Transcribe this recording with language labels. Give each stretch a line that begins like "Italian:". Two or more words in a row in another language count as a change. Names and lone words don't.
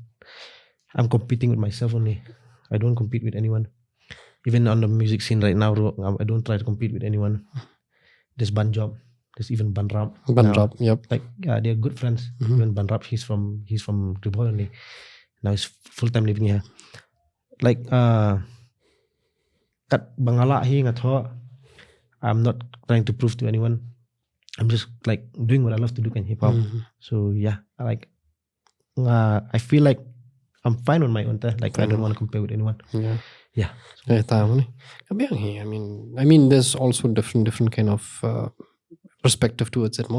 English: I'm competing with myself only. I don't compete with anyone. Even on the music scene right now, I don't try to compete with anyone. There's Banjob. There's even Banrap. Banrap, yep. Like they're good friends. Even Banrap, he's from Tribol only. Now he's full-time living here.
Khasi: Like kat bangala hi nga tho.
English: I'm not trying to prove to anyone. I'm just like doing what I love to do in hip hop. So yeah, I feel like I'm fine on my own. Like I don't want to compare with anyone. Yeah. I mean, there's also different kind of perspective towards it more.